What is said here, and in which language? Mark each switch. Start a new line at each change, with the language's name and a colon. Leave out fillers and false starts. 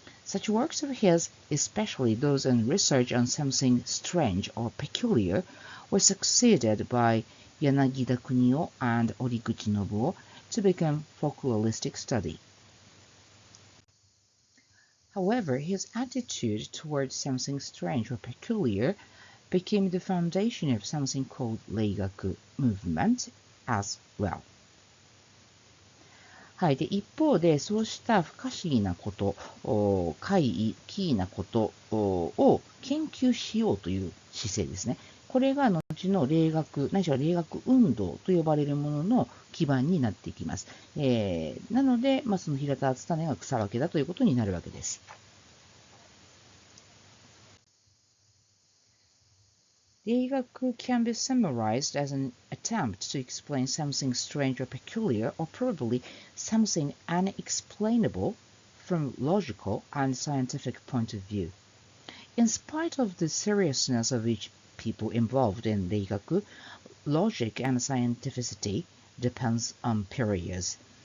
English: Such works of his, especially those on research on something strange or peculiar, were succeeded by Yanagida Kunio and Origuchi Nobuo to become folkloristic study. However, his attitude towards something strange or peculiar became the foundation of something called Reigaku movement as well.
Japanese: はい、で一方で、そうした不可思議なこと、怪異、奇異なことを研究しようという姿勢ですね。これが後の霊学、ないしは霊学運動と呼ばれるものの基盤になっていきます。なので、その平田篤胤が草分けだということになるわけです。
English: Reigaku can be summarized as an attempt to explain something strange or peculiar, or probably something unexplainable from logical and scientific point of view. In spite of the seriousness of each people involved in Reigaku, logic and scientificity depends on periods.